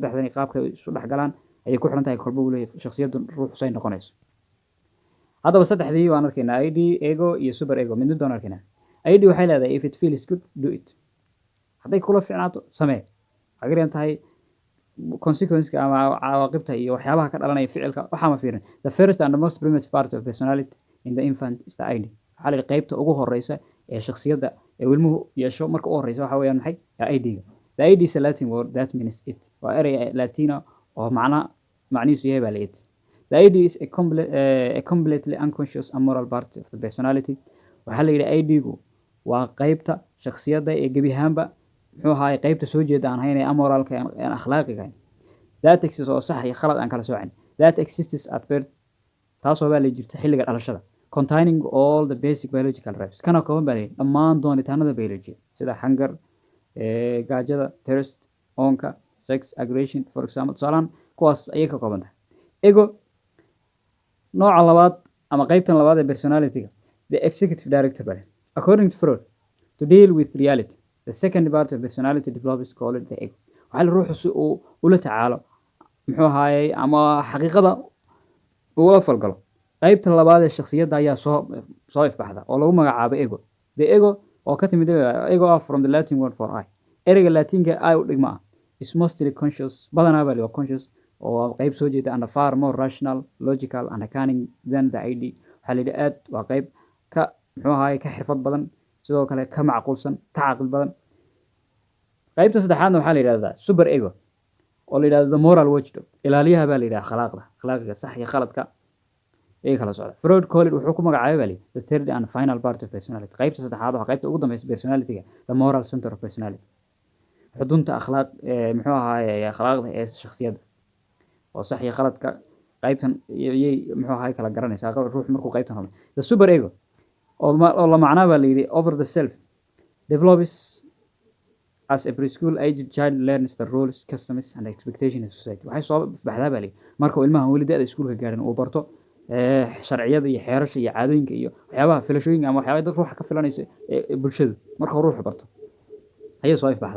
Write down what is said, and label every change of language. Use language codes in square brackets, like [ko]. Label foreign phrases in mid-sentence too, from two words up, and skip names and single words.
[so] Saddexdani qaabka isu dhexgalaan ayay ku xiran tahay kolba uu leeyahay shakhsiyaddu ruux say noqonayso. Haddaba saddexdii waan arkaynaa, id, ego iyo super ego. mid doon arkaynaa. Id waxay leedahay [en] if it feels good, do it. [so] hadday kula fiicnaato samee. waxay garan tahay consequence ama cawaaqibta iyo waxyaabaha ka dhalanaya ficilka waxa ma fiirin. [en] The first and the most primitive part of personality in the infant is the id. [so] Waxaa la qaybta ugu horeysa ee shakhsiyadda ee ilmuhu yeesho marka ugu horeysa waxa weeyaan maxay? id-ga. [en] The id is a Latin word that means it. [so] Waa erey Latino oo macnihiisu yahay baa la yidhi. [en] The id is a completely unconscious and moral part of the personality. [so] Waxaa la yidhi id-gu waa qaybta shakhsiyadda ee gebi ahaanba muxuu ahaayey qaybta soo jeeda aan hayn ee amoralka aan akhlaaqiga ahayn. [en] That exists [so] oo sax iyo khalad aan kala soocin. [en] That exists at birth, [so] taasoo baa la jirta xilliga dhalashada, [en] containing all the basic biological drives, [so] kana kooban baa la yidhi dhammaan doonitaanada biology sida hunger, gaajada, thirst, oonka, [en] sex, aggression for example. [so] Tusaalaan kuwaas ayay ka kooban tahay. Ego nooca labaad ama qaybtan labaad ee personality-ga, [en] the executive director [so] baa. [en] According to Freud, to deal with reality, the second part of personality develops called the ego. [so] Waxaa la ruuxu si uu ula tacaalo muxuu ahaayey ama xaqiiqada ula falgalo. Qaybta labaad ee shakhsiyadda ayaa soo ifbaxda oo lagu magacaabo ego. [en] The ego [so] oo ka timid [en] ego from the Latin word for I. [so] Ereyga Latinka I u dhigma ah [en] is mostly conscious, [so] badanaa baa la conscious oo qayb soo jeeda [en] and far more rational, logical and cunning than the id. [so] Waxaa la yidhi aad waa qayb ka muxuu ahaayey ka xirfad badan, sidoo kale ka macquulsan, ka caqli badan. qaybta saddexaadna waxaa la yidhahdaa super ego oo la yidhahdo [en] the moral watchdog, [so] ilaaliyaha baa la yidhaha akhlaaqiga sax iyo khaladka ee kala socda. Freud College wuxuu ku magacaabay bali [en] the third and final part of personality. [so] Qaybta saddexaad waa qaybta ugu dambaysa personality-ga, [en] the moral center of personality. [so] xudunta akhlaaq muxuu ahaayay akhlaaqda ee shakhsiyadda oo sax iyo khaladka qaybtan iyay muxuu ahaay kala garanaysaa ruux markuu qaybtan rabo. [en] The super ego [so] oo la macnaa baa la yidhi [en] over the self develops as a preschool aged child learns the rules, customs and expectations of society. [so] Waxay soo baxdaa baa la yidhi marka ilmaha weli da'da iskuulka gaarin uu barto sharciyada iyo xeerasha iyo caadooyinka iyo waxyaabaha filashooyinka ama waxyaabaha dadka ruuxa ka filanaysa ee bulshada marka ruuxu barto ayay soo ifbaxdaa.